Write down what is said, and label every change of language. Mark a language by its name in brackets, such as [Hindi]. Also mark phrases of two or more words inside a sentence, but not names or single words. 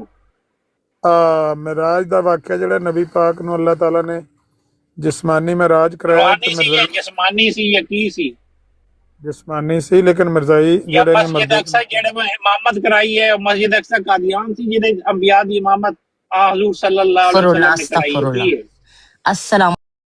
[Punjabi] ਮਿਰਾਜ ਦਾ ਵਾਕਿਆ ਜਿਹੜਾ ਨਬੀ ਪਾਕ ਨੂੰ ਅੱਲਾਹ ਤਾਲਾ ਨੇ ਜਿਸਮਾਨੀ ਮਿਰਾਜ ਕਰਾਇਆ ਤੇ ਜਿਸਮਾਨੀ ਸੀ ਜਾਂ ਕੀ ਸੀ? ਜਿਸਮਾਨੀ ਸੀ, ਲੇਕਿਨ ਮਿਰਜ਼ਾਈ ਜਿਹੜੇ ਨੇ ਮਸਜਿਦ ਅਕਸਾ ਜਿਹੜੇ ਇਮਾਮਤ ਕਰਾਈ ਹੈ, ਮਸਜਿਦ ਅਕਸਾ ਕਾਦੀਆਨ ਸੀ ਜਿਹਦੇ ਅੰਬਿਆ ਦੀ ਇਮਾਮਤ ਹਜ਼ੂਰ [Arabic] صلى الله عليه وسلم [Punjabi] ने कराई है।